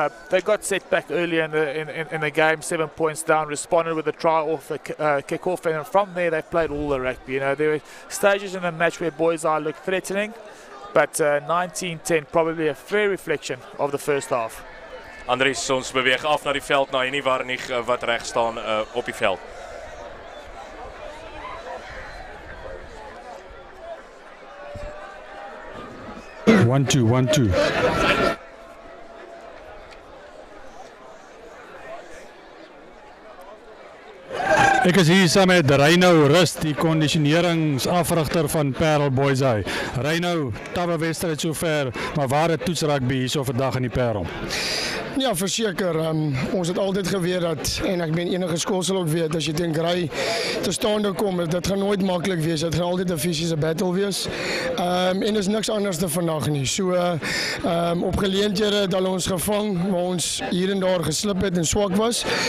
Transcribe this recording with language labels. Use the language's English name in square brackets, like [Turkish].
[English] They got set back early in the game, 7 points down, responded with a try off the kick-off, and from there they've played all the rugby. You know, there were stages in the match where Boys looked threatening, but 19-10 probably a fair reflection of the first half. [Afrikaans] Andries, ons beweeg af na die veld, na Henny Warnig wat reg staan op die veld. [English] One, two. [Afrikaans] Ek is hier saam met Reino Rust, die kondisioneringsafrigter van Paarl Boys. Reino, tappe wedstryd sover, maar waar het toets rugby hier so vandag in die Paarl? Ja, verseker. Ons het altyd geweet dat, en ek ben enige skool sal ook weet, as jy teen Grey te staande kom, dit gaan nooit maklik wees. Dit gaan altyd 'n fisiese battle wees. En is niks anders te vandag nie. So op geleenthede het hulle ons gevang, waar ons hier en daar geslip het en swak was.